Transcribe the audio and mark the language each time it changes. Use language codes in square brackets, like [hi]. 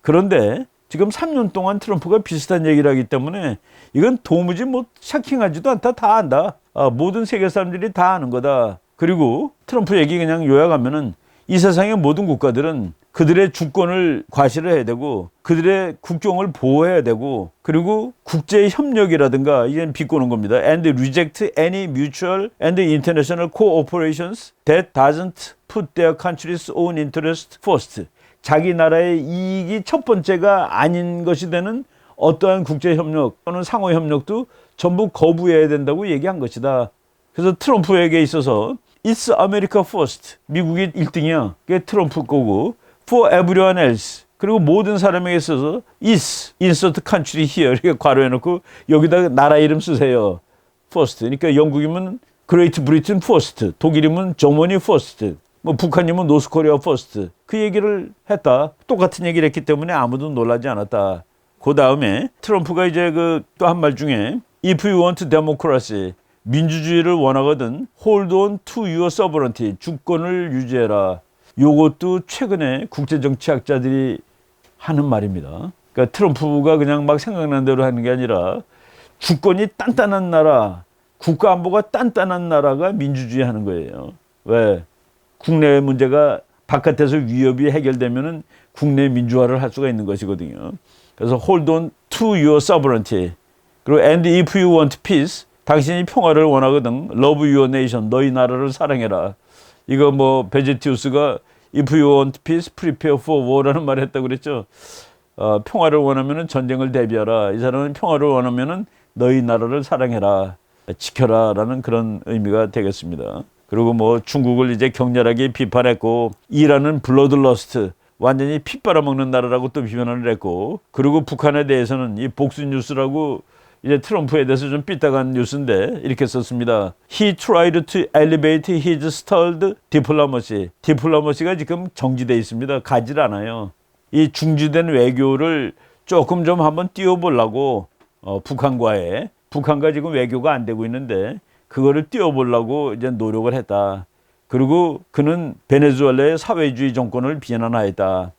[ko] 그런데 지금 3년 동안 트럼프가 비슷한 얘기를 하기 때문에 이건 도무지 뭐 샤킹하지도 않다. 다 안다. 모든 세계 사람들이 다 아는 거다. 그리고 트럼프 얘기 그냥 요약하면은 이 세상의 모든 국가들은 그들의 주권을 과시를 해야 되고 그들의 국경을 보호해야 되고 그리고 국제 협력이라든가 이젠 비꼬는 겁니다. [en] And reject any mutual and international cooperations that doesn't put their country's own interest first. [ko] 자기 나라의 이익이 첫 번째가 아닌 것이 되는 어떠한 국제 협력 또는 상호 협력도 전부 거부해야 된다고 얘기한 것이다. 그래서 트럼프에게 있어서 [en] It's America first. [ko] 미국이 1등이야. 그게 트럼프 거고 [en] For everyone else. [ko] 그리고 모든 사람에게 있어서 [en] is insert country here [ko] 이렇게 괄호해놓고 여기다 나라 이름 쓰세요. [en] first. [ko] 그러니까 영국이면 [en] Great Britain first. [ko] 독일이면 [en] Germany first. [ko] 뭐 북한이면 [en] North Korea first. [ko] 그 얘기를 했다. 똑같은 얘기를 했기 때문에 아무도 놀라지 않았다. 그 다음에 트럼프가 이제 또 한 말 중에 [en] If you want democracy. [ko] 민주주의를 원하거든 [en] hold on to your sovereignty. [ko] 주권을 유지해라. 요것도 최근에 국제정치학자들이 하는 말입니다. 그러니까 트럼프가 그냥 막 생각난 대로 하는 게 아니라 주권이 단단한 나라, 국가안보가 단단한 나라가 민주주의 하는 거예요. 왜? 국내 문제가 바깥에서 위협이 해결되면은 국내 민주화를 할 수가 있는 것이거든요. 그래서 [en] hold on to your sovereignty. [ko] 그리고 [en] and if you want peace. [ko] 당신이 평화를 원하거든 [en] love your nation. [ko] 너희 나라를 사랑해라. 이거 뭐 베제티우스가 [en] If you want peace, prepare for war [ko] 라는 말을 했다고 그랬죠. 평화를 원하면 전쟁을 대비하라. 이 사람은 평화를 원하면 너희 나라를 사랑해라. 지켜라 라는 그런 의미가 되겠습니다. 그리고 뭐 중국을 이제 격렬하게 비판했고 이란은 블러드러스트 완전히 피 빨아먹는 나라라고 또 비판을 했고 그리고 북한에 대해서는 이 복수뉴스라고 이제 트럼프에 대해서 좀 삐딱한 뉴스인데 이렇게 썼습니다. [en] He tried to elevate his stalled diplomacy. [ko] 디플로마시가 지금 정지되어 있습니다. 가질 않아요. 이 중지된 외교를 조금 좀 한번 띄워보려고 북한과 지금 외교가 안 되고 있는데 그거를 띄워보려고 이제 노력을 했다. 그리고 그는 베네수엘라의 사회주의 정권을 비난하였다.